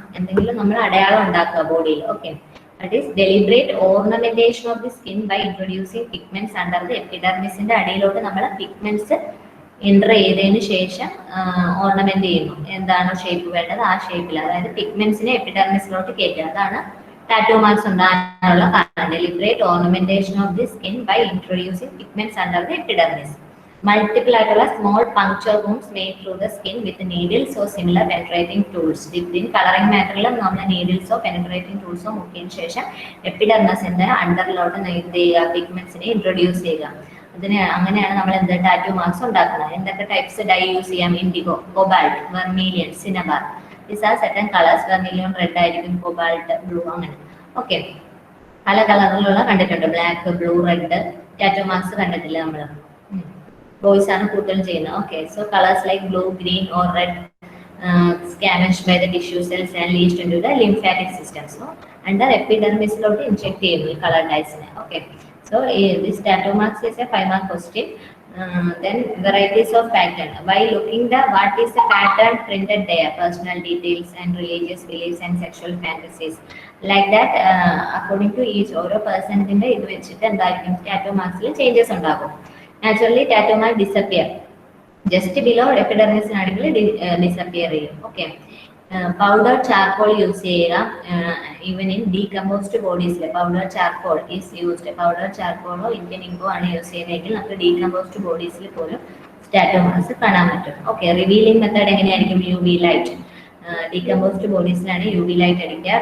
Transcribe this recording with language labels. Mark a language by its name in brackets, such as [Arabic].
[Malayalam] എന്തെങ്കിലും നമ്മൾ അടയാളം ഉണ്ടാക്കുക ബോഡിയിൽ. [English] Okay. That is deliberate ornamentation of the skin by introducing pigments under the epidermis. [Malayalam] ന്റെ അടിയിലോട്ട് നമ്മൾ പിഗ്മെന്റ്സ് എൻ്റർ ചെയ്തതിന് ശേഷം ഓർണമെന്റ് ചെയ്യുന്നു. എന്താണോ ഷേപ്പ് വേണ്ടത് ആ ഷേപ്പിൽ, അതായത് പിഗ്മെന്റ്സിനെ എപ്പിഡെർമിസിലോട്ട് കയറ്റുക. അതാണ് ടാറ്റൂ മാർക്സ് ഉണ്ടാകാനുള്ള കാരണം. [English] Deliberate ornamentation of the skin by introducing pigments under the epidermis. Multiple ആയിട്ടുള്ള small puncture wounds made through the skin with needles or similar penetrating tools. [Malayalam] ഇതിന് കളറിംഗ് മാറ്ററിൽ നമ്മൾ നീഡിൽസോ പെനട്രേറ്റിംഗ് ടൂൾസോ മുക്കിയതിന് ശേഷം എപ്പിഡെർമസിന്റെ അണ്ടറിലോട്ട് എന്ത് ചെയ്യുക? പിഗ്മെന്റ്സിനെ ഇൻട്രൊഡ്യൂസ് ചെയ്യുക. അതിന് അങ്ങനെയാണ് നമ്മൾ എന്ത് ടാറ്റൂ മാർക്സ് ഉണ്ടാക്കുന്നത്. എന്തൊക്കെ ടൈപ്സ് ഡൈ യൂസ് ചെയ്യാം? IndiGo, cobalt, vermilion, സിനബാർ. [English] These are certain colours. [Malayalam] Vermilion red ആയിരിക്കും, കൊബാൾട്ട് ബ്ലൂ, അങ്ങനെ. ഓക്കെ. പല കളറിലുള്ള കണ്ടിട്ടുണ്ട്. Black, blue, red tattoo marks കണ്ടിട്ടില്ല നമ്മൾ. ബോയ്സ് ആണ് കൂടുതലും ചെയ്യുന്നത്. Okay. [English] So colours like blue, green or red scavenged by the tissue cells and leached into the lymphatic system. [Malayalam] So under epidermis lot inject ചെയ്യുന്നു ഈ colour ഡൈസിനെ. [English] Okay. So this tattoo marks is a 5-mark question. Then varieties of pattern. By looking the what is the pattern printed there, personal details and religious beliefs and sexual fantasies. Like that, according to each [Malayalam] ഓരോ പേഴ്സണിന്റെ ഇത് വെച്ചിട്ട് എന്തായിരിക്കും tattoo മാർക്സിൽ changes ഉണ്ടാകും. [English] Naturally, tattoo mark disappear. Just below epidermis [Malayalam] ആണെങ്കിൽ disappear ചെയ്യും. Okay. Powder charcoal use ചെയ്യുക. [English] Even in decomposed ബോഡീസിൽ powder charcoal is used. [Malayalam] Powder ചാർക്കോളോ Indian ഇങ്കോ ആണ് use ചെയ്യുന്നതെങ്കിൽ നമുക്ക് ഡീകമ്പോസ്ഡ് ബോഡീസിൽ പോലും ടാറ്റൂ മാർക്സ് കാണാൻ പറ്റും. ഓക്കെ. റിവീലിംഗ് മെത്തേഡ് എങ്ങനെയായിരിക്കും? UV light. Decomposed ബോഡീസിലാണ് UV light അടിക്കുക.